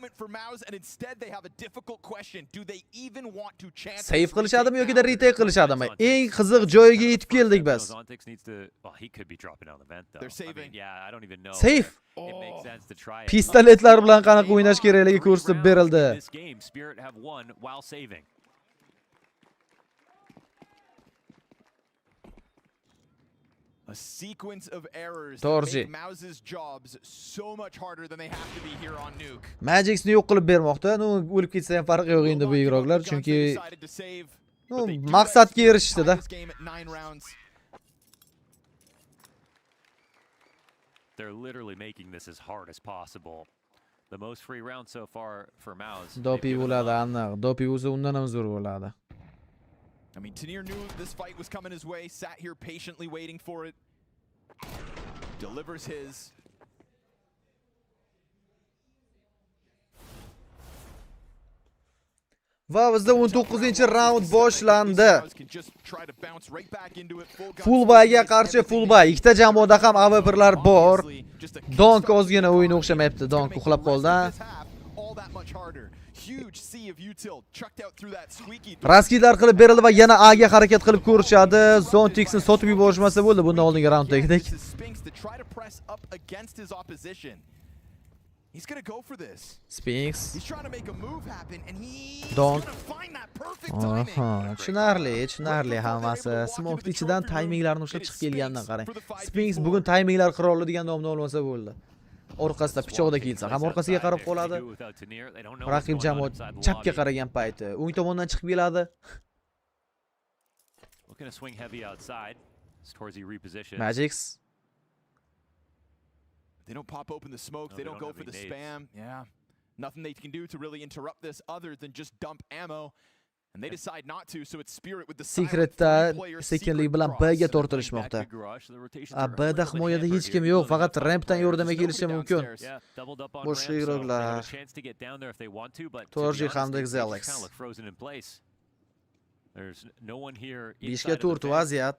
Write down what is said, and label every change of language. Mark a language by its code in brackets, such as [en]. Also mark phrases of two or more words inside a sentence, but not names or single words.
[uz] Save qilishadimi yoki da retake qilishadimi? Eng qiziq joyiga yetib keldik biz. Save. Pistoletlar bilan qanaqa o'ynash kerakligi ko'rsatib berildi. [en] A sequence of errors Torji. make Mouse's jobs so much harder than they have to be here on Nuke. [uz] Magics'ni yo'q qilib bermoqda. Nu o'lib ketsa ham farqi yo'q endi bu igroklar, chunki maqsadga erishdi-da. [en] They're literally making this as hard as possible. The most free round so far for Mouse. [uz] Dopi bo'ladi aniq. Dopi bo'lsa undan ham zo'r bo'ladi. [en] I mean, Tinier knew this fight was coming his way, sat here patiently waiting for it. Delivers his. [uz] Va bizda 19-raund boshlandi. Fullbayga qarshi fullbay. Ikkita jamoada ham AWP'lar bor. Donk ozgina o'yin o'xshamayapti. Donk uxlab qoldi. Raskidlar qilib berildi va yana A ga harakat qilib ko'rishadi. Zontiksni sotib yuborishmasa bo'ldi bundan oldingi raunddagidek. [en] He's going to go for this. Spinks. He's trying to make a move happen and he's Donk. going to find that perfect timing. [uz] Tushunarli hammasi. Smoke ichidan timinglarni ushlab chiqib kelgandan qarang. Spinks bugun timinglar qiroli degan nomni olmasa bo'ldi. Orqasida pichoqda kelsa ham orqasiga qarab qoladi. Raqib jamoa chapga qaragan payti o'ng tomondan chiqib keladi. [en] Magics. They don't pop open the smoke. They don't go for the spam. Yeah. Nothing they can do to really interrupt this other than just dump ammo. And they decide not to, so it's Spirit with the [uz] Secretda sekinlik bilan B ga tortilishmoqda. B da himoyada hech kim yo'q, faqat rampdan yordamga kelishi mumkin. Boshqa igroklar. Torji hamda Xalex. 5ga 4 vaziyat.